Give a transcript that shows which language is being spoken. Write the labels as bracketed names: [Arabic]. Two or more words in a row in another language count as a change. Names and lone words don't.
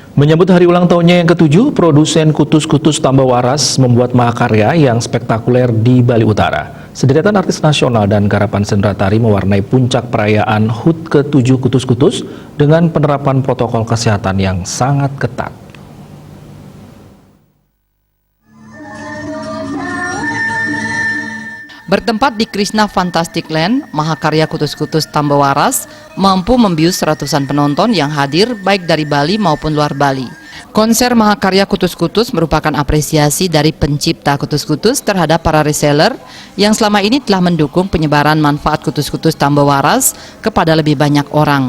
[Indonesian] Menyambut hari ulang tahunnya yang ke-7, produsen kutus-kutus tambah waras membuat mahakarya yang spektakuler di Bali Utara. Sederetan artis nasional dan garapan sendera tari mewarnai puncak perayaan HUT ke-7 kutus-kutus dengan penerapan protokol kesehatan yang sangat ketat. Bertempat di Krishna Fantastic Land, mahakarya kutus-kutus tambah waras mampu membius ratusan penonton yang hadir baik dari Bali maupun luar Bali. Konser mahakarya kutus-kutus merupakan apresiasi dari pencipta kutus-kutus terhadap para reseller yang selama ini telah mendukung penyebaran manfaat kutus-kutus tambah waras kepada lebih banyak orang.